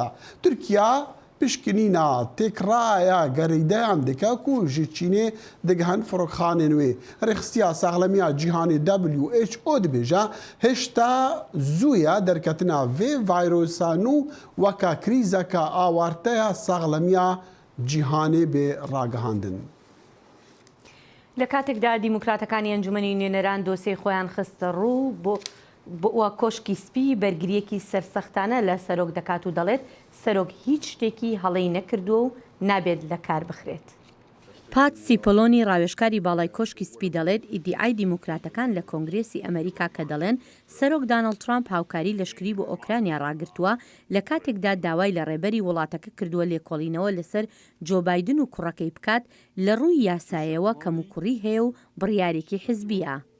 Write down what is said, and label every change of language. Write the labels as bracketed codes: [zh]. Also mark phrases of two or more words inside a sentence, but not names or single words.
[ku] Tirkiya pişkinîna têkraya gerîdeyan dike ku ji Çînê digihin firokxanên wê. Rêxistiya Saxlemiya Cîhanê WHO dibêje hêşta zû ye derketina vê vayrosa nû weka krîzeka awarteya saxlemiya cîhanê bê ragihandin. [ckb] لە کاتێکدا دیموکراتەکانی ئەنجومەنی نوێنەران دۆسەی خۆیان خستە ڕوو بۆ کۆشکی سپی بەرگریەکی سەرسەختانە لە سەرۆک دەکات و دەڵێت سەرۆک هیچ شتێکی هەڵەی نەکردووە و نابێت لە کار بخرێت. پات سیپۆلۆنی ڕاوێژکاری باڵای کۆشکی سپی دەڵێت ئیدیعای دیموکراتەکان لە کۆنگرێسی ئەمریکا کە دەڵێن سەرۆک دانەڵد ترامپ هاوکاری لەشکری بۆ ئۆکرانیا ڕاگرتووە لە کاتێکدا داوای لە ڕێبەری وڵاتەکە کردووە لێکۆڵینەوە لەسەر جۆ بایدن و کوڕەکەی بکات لە ڕووی یاسایەوە کەم و کوڕی هەیە و بڕیارێکی حزبیە.